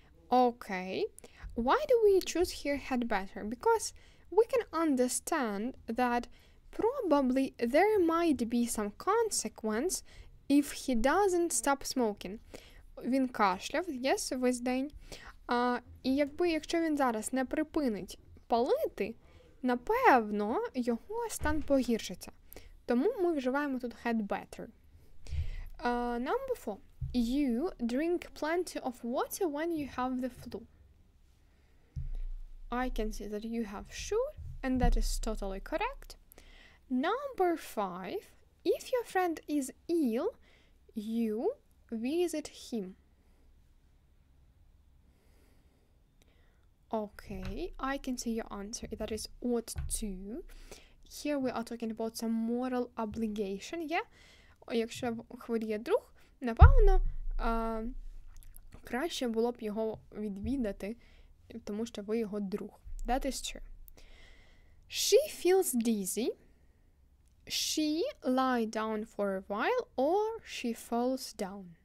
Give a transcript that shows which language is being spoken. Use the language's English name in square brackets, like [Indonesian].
[English] Okay, why do we choose here had better? Because we can understand that probably there might be some consequence if he doesn't stop smoking. [Ukrainian] Він кашляв, yes, весь день. І якщо він зараз не припинить палити, напевно, його стан погіршиться. Тому ми вживаємо тут had better. [English] Number 4. You drink plenty of water when you have the flu. I can see that you have should, and that is totally correct. Number 5. If your friend is ill, you visit him. Okay, I can see your answer. That is ought to. Here we are talking about some moral obligation, yeah? [Ukrainian] Якщо хворіє друг, напевно, краще було б його відвідати, тому що ви його друг. [English] That is true. She feels dizzy. She lie down for a while, or she falls down.